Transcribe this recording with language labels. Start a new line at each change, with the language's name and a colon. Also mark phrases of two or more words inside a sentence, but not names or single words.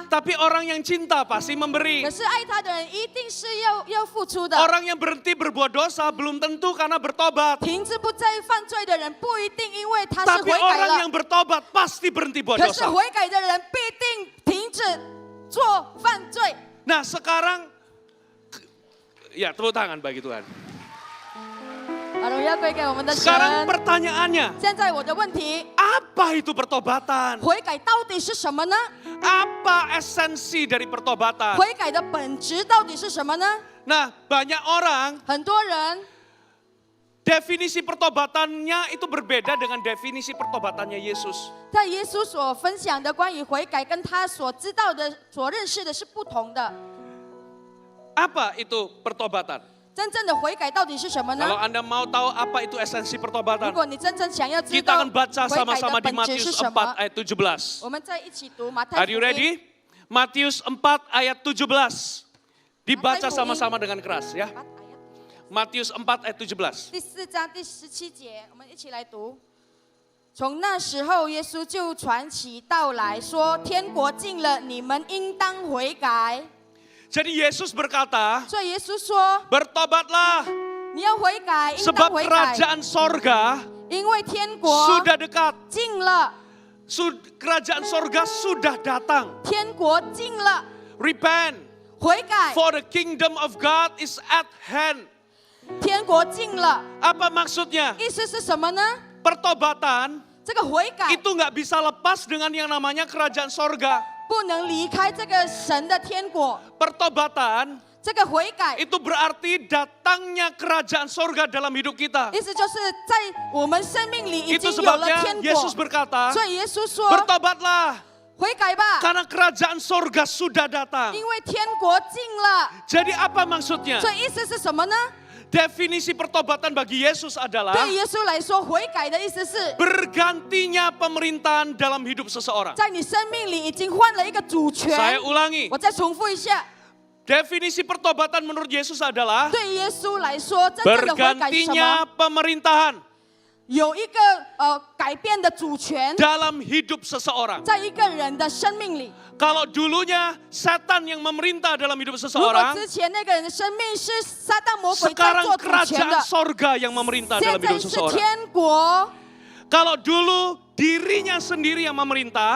Indonesian: Tapi orang yang cinta pasti
Chinese: 可
Indonesian: memberi.
Chinese: 是爱他的人一定是要付出的。
Indonesian: Orang yang berhenti berbuat dosa belum tentu karena bertobat.
Chinese: 停止不再犯罪的人不一定因为他是
Indonesian: Tapi
Chinese: 悔改
Indonesian: orang
Chinese: 了
Indonesian: yang，bertobat pasti berhenti buat
Chinese: 可是
Indonesian: dosa.
Chinese: 悔改的人必定停止做犯罪。
Indonesian: Nah sekarang, ya tepuk tangan bagi Tuhan.
Chinese: 把荣耀归给我们的神。
Indonesian: Sekarang pertanyaannya,
Chinese: 现在我的问题，
Indonesian: apa itu pertobatan?
Chinese: 悔改到底是什么呢？
Indonesian: Apa esensi dari pertobatan?
Chinese: 悔改的本质到底是什么呢？
Indonesian: Nah banyak orang
Chinese: 很多人
Indonesian: definisi pertobatannya itu berbeda dengan definisi pertobatannya Yesus.
Chinese: 在耶稣所分享的关于悔改，跟他所知道的、所认识的是不同的。
Indonesian: Apa itu pertobatan?
Chinese: 真正的悔改到底是什么呢？
Indonesian: Kalau Anda mau tahu apa itu esensi
Chinese: 如
Indonesian: pertobatan,
Chinese: 果你真正想要知
Indonesian: kita
Chinese: 道
Indonesian: akan baca
Chinese: 悔改
Indonesian: sama-sama
Chinese: 的
Indonesian: di
Chinese: 本质是
Indonesian: Matius
Chinese: 什
Indonesian: 4
Chinese: 么，
Indonesian: ayat 17.
Chinese: 我们再一起读马太
English: Are
Chinese: 福
English: you
Chinese: 音
Indonesian: ready? Matius 4 ayat 17. Dibaca Matius sama-sama dengan keras ya. Matius 4 ayat 17.
Chinese: 第4章第17节，我们一起来读。从那时候，耶稣就传起道来说：“天国近了，你们应当悔改。
Indonesian: Jadi Yesus berkata, ”
Chinese: 所以耶稣说
Indonesian: bertobatlah
Chinese: 你要悔改，应当
Indonesian: sebab
Chinese: 悔改，
Indonesian: kerajaan sorga
Chinese: 因为天国
Indonesian: sudah dekat.
Chinese: 近了，
Indonesian: Kerajaan sorga sudah datang.
Chinese: 天国近了，
English: Repent,
Chinese: 悔改，
English: for the kingdom of God is at hand.
Chinese: 天国近了，
Indonesian: Apa maksudnya?
Chinese: 意思是什么呢？
Indonesian: Pertobatan
Chinese: 这个悔改
Indonesian: itu nggak bisa lepas dengan yang namanya kerajaan sorga.
Chinese: 不能离开这个神的天国，
Indonesian: Pertobatan
Chinese: 这个悔改
Indonesian: itu berarti datangnya kerajaan sorga dalam hidup kita.
Chinese: 意思就是在我们生命里已
Indonesian: Itu
Chinese: 经有了
Indonesian: sebabnya
Chinese: 天
Indonesian: Yesus
Chinese: 国，
Indonesian: berkata,
Chinese: 所以耶稣说
Indonesian: bertobatlah
Chinese: 悔改吧，
Indonesian: karena kerajaan sorga sudah datang.
Chinese: 因为天国近了。
Indonesian: Jadi apa maksudnya?
Chinese: 所以意思是什么呢？
Indonesian: Definisi pertobatan bagi Yesus adalah
Chinese: 对耶稣来说，悔改的意思是
Indonesian: bergantinya pemerintahan dalam hidup seseorang.
Chinese: 在你生命里已经换了一个主权。
Indonesian: Saya ulangi,
Chinese: 我再重复一下，
Indonesian: definisi pertobatan menurut Yesus adalah
Chinese: 对耶稣来说，真正的悔改是什么？
Indonesian: bergantinya pemerintahan
Chinese: 有一个改变的主权，
Indonesian: dalam hidup seseorang.
Chinese: 在一个人的生命里。
Indonesian: Kalau dulunya setan yang memerintah dalam hidup
Chinese: 如果
Indonesian: seseorang,
Chinese: 之前那个人的生命是撒旦魔鬼在
Indonesian: sekarang
Chinese: 做主权
Indonesian: kerajaan
Chinese: 的，
Indonesian: sorga yang memerintah
Chinese: 现
Indonesian: dalam
Chinese: 在
Indonesian: hidup
Chinese: 是
Indonesian: seseorang.
Chinese: 天国。
Indonesian: Kalau dulu dirinya sendiri yang memerintah,